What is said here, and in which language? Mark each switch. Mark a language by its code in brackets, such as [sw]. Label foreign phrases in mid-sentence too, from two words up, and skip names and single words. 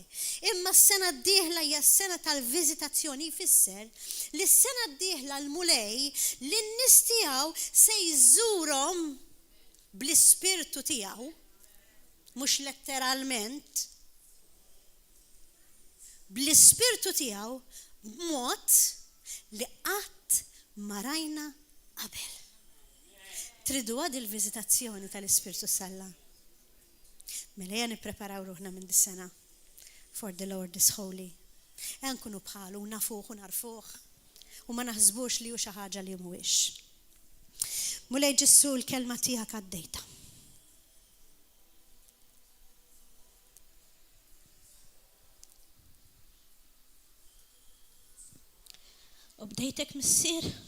[mt] Imma s-sena d-dieħla hija s-sena tal-viżitazzjoni jfisser li s-sena d-dieħla l-mulej li n-nies tiegħu se jżurhom bl-ispirtu tiegħu, mhux letteralment, bl-ispirtu tiegħu b'mod li qatt ma rajna qabel. Tridu għad il-viżitazzjoni tal-Ispirtu Salla. Mela nippreparaw ruħna minn dis-sena. [en] For the Lord is holy. [mt] Nkunu bħalu, nafuh u narfuh. U ma naħsbux li hu xi ħaġa li mhuwiex. Mulej Ġessu l-kelma tiegħek għaddejta. U bdejtek missier.